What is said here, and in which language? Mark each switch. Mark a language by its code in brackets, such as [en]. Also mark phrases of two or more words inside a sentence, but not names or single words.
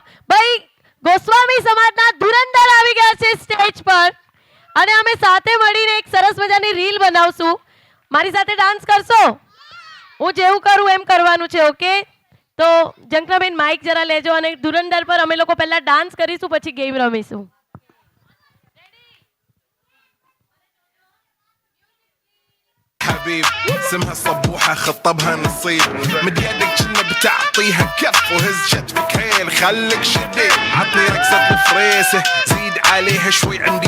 [gu] ભાઈ, ગોસ્વામી સમાજના ધુરંધર આવી ગયા છે સ્ટેજ પર, અને અમે સાથે મળીને એક સરસ મજાની રીલ બનાવશું. મારી સાથે ડાન્સ કરશો? હું જેવું કરું એમ કરવાનું છે. ઓકે? તો જંકનાબેન માઇક જરા લેજો, અને ધુરંધર પર અમે લોકો પહેલા ડાન્સ કરીશું, પછી ગેમ રમીશું. [ar] حبيب اسمها صبوحة خطبها نصيب من يدك كنا بتعطيها كف وهز شتفك حيل خليك شديد عطني رقصة الفريسة زيد عليها شوي عندي